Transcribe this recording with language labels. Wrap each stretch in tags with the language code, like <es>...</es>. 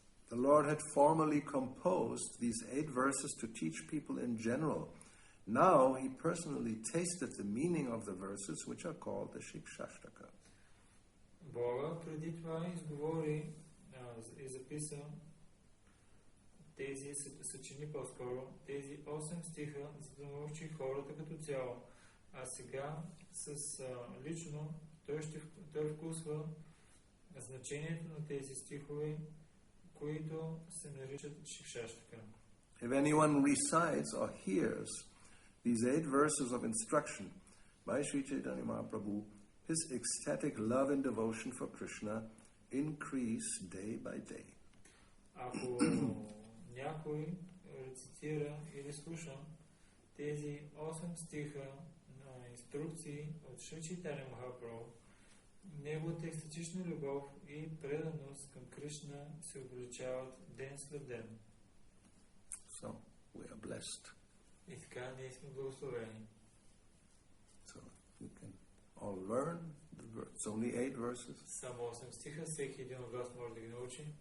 <en>The Lord had formerly composed these 8 verses to teach people in general. Now he personally tasted the meaning of the verses, which are called the Siksastaka.</en> <bg>Бога преди това изговори и записа тези съчини по-скоро, тези 8 стиха, за да научи хората като цяло. А сега лично той вкусва значението на тези стихове, които се наричат Siksastaka.</bg> <en>If anyone recites or hears these 8 verses of instruction by Sri Chaitanya Mahaprabhu, his ecstatic love and devotion for Krishna increase day by day.</en> <bg>Ако някой рецитира или слуша тези 8 стиха на инструкции от Шри Чайтаня Махапрабху, неговата екстатична любов и преданост към Кришна се увеличават ден след ден.</bg> <en>So, we are blessed.</en> <bg>И така ние сме благословени.</bg> <en>So, you can all learn the verse. It's only 8 verses.</en> <bg>Само 8 стиха, всеки един от вас може да ги научи.</bg>